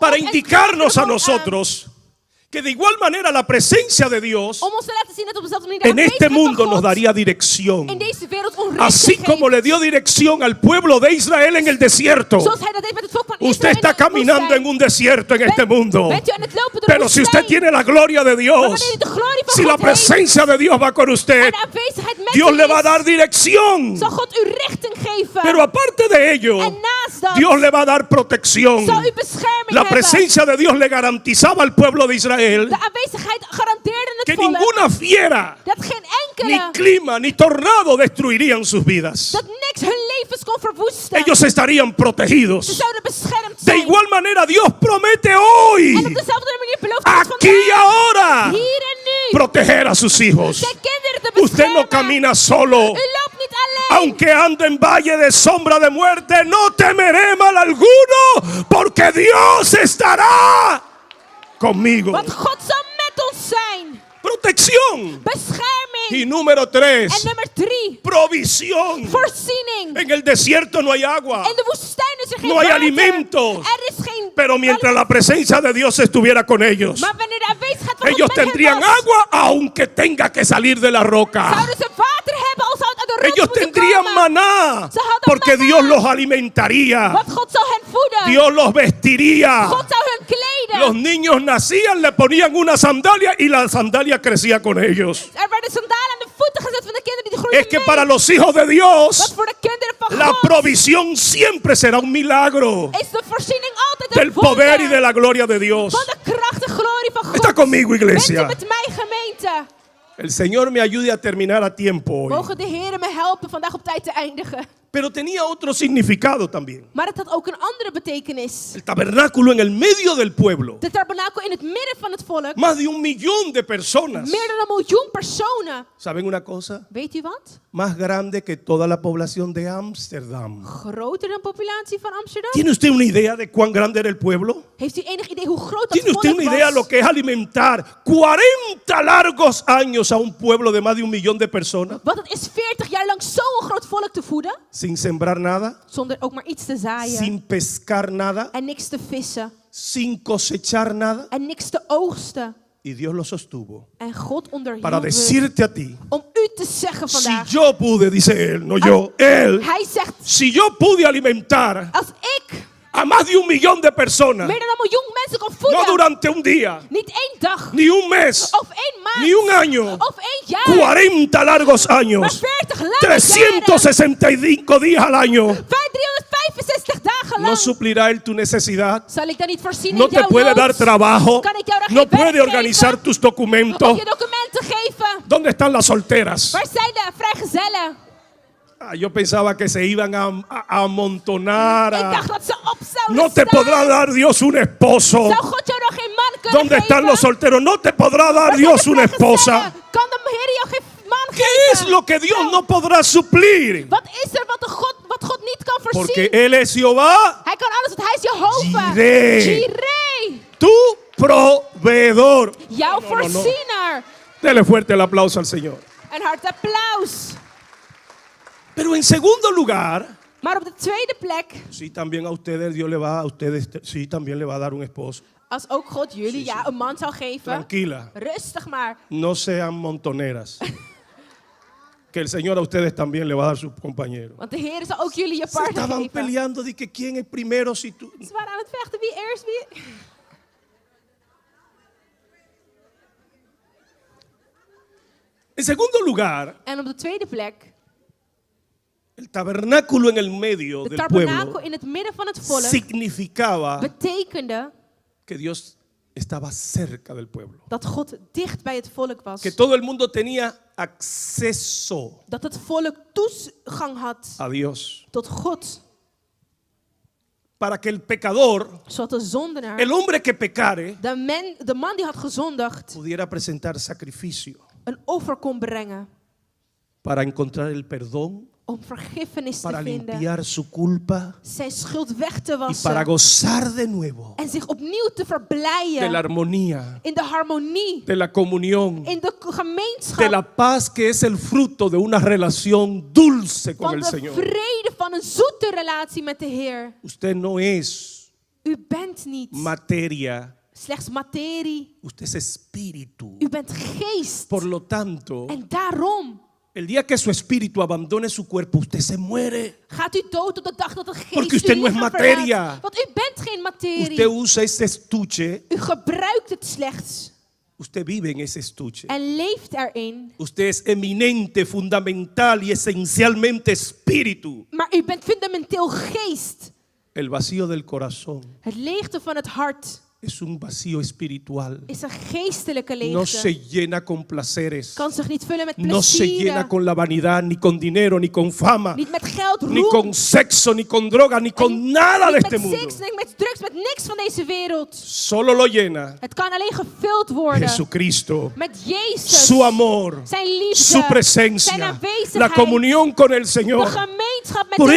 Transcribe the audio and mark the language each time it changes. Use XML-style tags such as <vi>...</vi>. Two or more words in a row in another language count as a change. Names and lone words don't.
<es>para</es> <nl>op en</nl> <es>indicarnos a</es> <nl>greep de wolk aan.</nl> <es>nosotros que de igual manera la presencia de Dios</es> <nl>Om ons te laten zien dat op dezelfde manier de</nl> <es>en este</es> <nl>aanwezigheid van</nl> <es>mundo</es> <nl>God</nl> <es>nos daría dirección.</es> <nl>in deze wereld ons</nl> <es>Así</es> <nl>richting</nl> <es>como</es> <nl>geeft.</nl> <es>le dio dirección al pueblo de Israel en el desierto.</es> <nl>Zoals hij dat deed met het volk van</nl> <es>Usted</es> <nl>Israël</nl> <es>está</es> <nl>in de</nl> <es>caminando</es> <nl>woestijn.</nl> <es>en un desierto en este mundo.</es> <nl>Bent u aan het lopen door de</nl> <es>Pero si usted</es> <nl>woestijn.</nl> <es>tiene la gloria de</es> <nl>Maar</nl> <es>Dios,</es> <nl>wanneer u de glorie van</nl> <es>si la</es> <nl>God heeft</nl> <es>presencia de Dios va con usted,</es> <nl>en de aanwezigheid met</nl> <es>Dios</es> <nl>u</nl> <es>le va a</es> <nl>is,</nl> <es>dar dirección.</es> <nl>zal God u richting geven.</nl> <es>Pero aparte de ello,</es> <nl>En naast dat</nl> <es>Dios le va a dar protección.</es> <nl>zal u bescherming</nl> <es>La</es> <nl>hebben.</nl> <es>presencia de Dios le garantizaba al pueblo de Israel</es> <nl>De aanwezigheid garandeerde het</nl> <es>que</es> <nl>volk</nl> <es>ninguna fiera,</es> <nl>dat geen</nl> <es>ni</es> <nl>enkele,</nl> <es>clima, ni tornado destruirían sus vidas.</es> <nl>dat niks hun levens kon verwoesten.</nl> <es>Ellos estarían</es> <nl>Ze</nl> <es>protegidos.</es> <nl>zouden beschermd</nl> <es>De</es> <nl>zijn.</nl> <es>igual manera, Dios promete</es> <nl>En</nl> <es>hoy,</es> <nl>op dezelfde manier belooft God</nl> <es>aquí y</es> <nl>vandaag,</nl> <es>ahora,</es> <nl>hier en nu,</nl> <es>proteger a sus hijos.</es> <nl>zijn kinderen te</nl> <es>Usted</es> <nl>beschermen.</nl> <es>no camina solo.</es> <nl>U loopt niet alleen.</nl> <es>Aunque ande en valle de sombra de muerte, no temeré mal alguno, porque Dios estará conmigo.</es> <nl>Want God zal met ons zijn.</nl> <es>Protección.</es> <nl>Bescherming.</nl> <es>Y número 3,</es> <nl>En nummer 3.</nl> <es>provisión.</es> <nl>Voorziening.</nl> <es>En el desierto no hay agua,</es> <nl>In de woestijn is er geen</nl> <es>no hay</es> <nl>water.</nl> <es>alimentos.</es> <nl>Er is geen</nl> <es>pero mientras la presencia de Dios estuviera con ellos,</es> <nl>Maar wanneer de aanwezigheid van</nl> <es>ellos</es> <nl>God met hen</nl> <es>tendrían</es> <nl>was,</nl> <es>agua aunque tenga que salir de la roca.</es> <nl>zouden ze water hebben al zou het uit de rots</nl> <es>Ellos</es> <nl>moeten</nl> <es>tendrían</es> <nl>komen.</nl> <es>maná</es> <nl>Ze hadden</nl> <es>porque</es> <nl>maná.</nl> <es>Dios los alimentaría,</es> <nl>Want God zou hen voeden.</nl> <es>Dios los vestiría.</es> <nl>God zou hun kleden.</nl> <es>Los niños nacían, le ponían una sandalia y la sandalia crecía con ellos.</es> <nl>Er werden sandalen aan de voeten gezet van de kinderen die groeiden</nl> <es>Es que</es> <nl>mee.</nl> <es>para los hijos de</es> <nl>Want</nl> <es>Dios,</es> <nl>voor de kinderen van</nl> <es>la</es> <nl>God</nl> <es>provisión siempre será un milagro</es> <nl>is de voorziening altijd</nl> <es>del</es> <nl>een wonder.</nl> <es>poder y de la gloria de Dios.</es> <nl>Van de kracht en glorie van God.</nl> <es>Está conmigo,</es> <nl>Bent u</nl> <es>iglesia.</es> <nl>met mij, gemeente?</nl> <es>El Señor me ayude a terminar a tiempo hoy.</es> <nl>Mogen de Heer me helpen vandaag op tijd te eindigen.</nl> <es>Pero tenía otro significado también.</es> <nl>Maar het had ook een andere betekenis.</nl> <es>El tabernáculo en el medio del pueblo.</es> <nl>De tabernakel in het midden van het volk.</nl> <es>Más de 1 millón de personas.</es> <nl>Meer dan 1 miljoen personen.</nl> <es>¿Saben una cosa?</es> <nl>Weet u wat?</nl> <es>Más grande que toda la población de Ámsterdam.</es> <nl>Groter dan de populatie van Amsterdam.</nl> <es>¿Tiene usted una idea de cuán grande era el pueblo?</es> <nl>Heeft u enig idee hoe groot dat</nl> <es>¿Tiene</es> <nl>volk</nl> <es>usted una idea de lo</es> <nl>was?</nl> <es>que es alimentar 40 largos años a un pueblo de más de 1 millón de personas?</es> <nl>Wat het is 40 jaar lang zo'n groot volk te voeden.</nl> <es>Sin sembrar nada,</es> <nl>Zonder ook maar iets te zaaien.</nl> <es>sin pescar nada,</es> <nl>En niks te vissen.</nl> <es>sin cosechar nada.</es> <nl>En niks te oogsten.</nl> <es>Y Dios lo sostuvo</es> <nl>En God onderhield</nl> <es>para</es> <nl>het</nl> <es>decirte a ti,</es> <nl>om u te zeggen</nl> <es>si</es> <nl>vandaag.</nl> <es>yo pude, dice él, no yo, él,</es> <nl>Hij zegt,</nl> <es>si yo pude alimentar</es> <nl>als ik</nl> <es>a más de 1 millón de personas,</es> <nl>meer dan 1 miljoen mensen kan</nl> <es>no</es> <nl>voeden.</nl> <es>durante un día,</es> <nl>Niet 1 dag.</nl> <es>ni un mes,</es> <nl>Of 1 maand.</nl> <es>ni un año,</es> <nl>Of 1 jaar.</nl> <es>40 largos</es> <nl>Maar</nl> <es>años,</es> <nl>40 lange jaren.</nl> <es>365 días al año,</es> <nl>365 dagen lang.</nl> <es>¿no suplirá él tu necesidad?</es> <nl>Zal ik dan niet voorzien</nl> <es>¿No</es> <nl>in</nl> <es>te</es> <nl>jouw</nl> <es>puede</es> <nl>nood?</nl> <es>dar trabajo?</es> <nl>Kan ik jou daar</nl> <es>¿No</es> <nl>geen werk</nl> <es>puede organizar</es> <nl>geven?</nl> <es>tus documentos?</es> <nl>Of je documenten geven?</nl> <es>¿Dónde están las solteras?</es> <nl>Waar zijn de vrijgezellen?</nl> <es>Ah, yo pensaba que se iban a amontonar.</es> <nl>Ik dacht dat ze op zouden</nl> <es>No te</es> <nl>staan.</nl> <es>podrá dar Dios un esposo.</es> <nl>Zou God jou nog geen man kunnen</nl> <es>¿Dónde</es> <nl>geven?</nl> <es>están los solteros? No te podrá dar</es> <nl>Waar zijn</nl> <es>Dios</es> <nl>de</nl> <es>una esposa.</es> <nl>vrijgezellen? Kan de Heer jou geen man</nl> <es>¿Qué</es> <nl>geven?</nl> <es>es lo que Dios no podrá suplir?</es> <nl>Wat is er wat God niet kan voorzien?</nl> <es>Porque Él es Jehová,</es> <nl>Hij kan alles, want hij is Jehovah.</nl> <es>Jireh.</es> <nl>Jireh.</nl> <es>tu proveedor.</es> <nl>Jouw</nl> <es>No.</es> <nl>voorziener.</nl> <es>Dele fuerte el aplauso al Señor.</es> <nl>Een hard applaus.</nl> <es>Pero en segundo lugar,</es> <nl>Maar op de tweede plek,</nl> <es>sí, también a ustedes Dios le va, a ustedes sí, también le va a dar un esposo.</es> <nl>als ook God jullie een man zou geven,</nl> <es>Tranquila,</es> <nl>rustig maar.</nl> <es>no sean montoneras. Que el Señor a ustedes también le va a dar su compañero.</es> <nl>Want de Heer zal ook jullie je</nl> <es>Se</es> <nl>partner</nl> <es>estaban</es> <nl>geven.</nl> <es>peleando de que quién es primero si tú.</es> <nl>Ze waren aan het vechten, wie eerst, wie...</nl> <es>En segundo lugar,</es> <nl>En op de tweede plek,</nl> <es>el tabernáculo en el medio</es> <nl>de</nl> <es>del</es> <nl>tabernakel</nl> <es>pueblo</es> <nl>in het midden van het volk</nl> <es>significaba</es> <nl>betekende</nl> <es>que Dios estaba cerca del pueblo.</es> <nl>dat God dicht bij het volk was.</nl> <es>Que todo el mundo tenía acceso</es> <nl>Dat het volk toegang had</nl> <es>a Dios.</es> <nl>tot God.</nl> <es>Para que el pecador,</es> <nl>Zodat de zondenaar,</nl> <es>el hombre que pecare,</es> <nl>de man die had gezondigd,</nl> <es>pudiera presentar sacrificio</es> <nl>een offer kon brengen.</nl> <es>para encontrar el perdón,</es> <nl>Om vergiffenis</nl> <es>para</es> <nl>te vinden.</nl> <es>limpiar su culpa</es> <nl>Zijn schuld weg te</nl> <es>y para</es> <nl>wassen.</nl> <es>gozar de nuevo</es> <nl>En zich opnieuw te</nl> <es>de la</es> <nl>verblijden.</nl> <es>armonía,</es> <nl>In de harmonie.</nl> <es>de la comunión,</es> <nl>In de</nl> <es>de</es> <nl>gemeenschap.</nl> <es>la paz que es el fruto de una relación dulce con</es> <nl>Van</nl> <es>el</es> <nl>de</nl> <es>Señor.</es> <nl>vrede van een zoete relatie met de Heer.</nl> <es>Usted no es</es> <nl>U bent niet</nl> <es>materia,</es> <nl>slechts materie.</nl> <es>usted es espíritu.</es> <nl>U bent geest.</nl> <es>Por lo tanto,</es> <nl>En daarom</nl> <es>el día que su espíritu abandone su cuerpo, usted se muere.</es> <nl>gaat u dood op de dag dat het geest</nl> <es>Porque usted</es> <nl>uw</nl> <es>no es</es> <nl>lichaam</nl> <es>materia.</es> <nl>verlaat. Want u bent geen materie.</nl> <es>Usted usa ese estuche,</es> <nl>U gebruikt het slechts.</nl> <es>usted vive en ese estuche.</es> <nl>En leeft erin.</nl> <es>Usted es eminente, fundamental y esencialmente espíritu.</es> <nl>Maar u bent fundamenteel geest.</nl> <es>El vacío del corazón</es> <nl>Het leegte van het hart</nl> <es>es un vacío espiritual.</es> <nl>is een geestelijke</nl> <es>No</es> <nl>leegte.</nl> <es>se llena con placeres.</es> <nl>Kan zich niet vullen met</nl> <es>No se llena</es> <nl>plezieren.</nl> <es>con la vanidad, ni con dinero, ni con fama,</es> <nl>Niet met geld,</nl> <es>ni</es> <nl>roem.</nl> <es>con sexo, ni con droga, ni con nada de</es> <nl>Niet</nl> <es>este</es> <nl>met</nl> <es>mundo.</es> <nl>seks, niet met drugs, met niks van deze wereld.</nl> <es>Solo lo llena</es> <nl>Het kan alleen gevuld worden</nl> <es>Jesucristo,</es> <nl>met Jezus.</nl> <es>su amor,</es> <nl>Zijn liefde.</nl> <es>su</es> <nl>Zijn</nl> <es>presencia,</es> <nl>aanwezigheid.</nl> <es>la comunión con el</es> <nl>De</nl> <es>Señor.</es> <nl>gemeenschap vriendschap met</nl> <es>Por</es>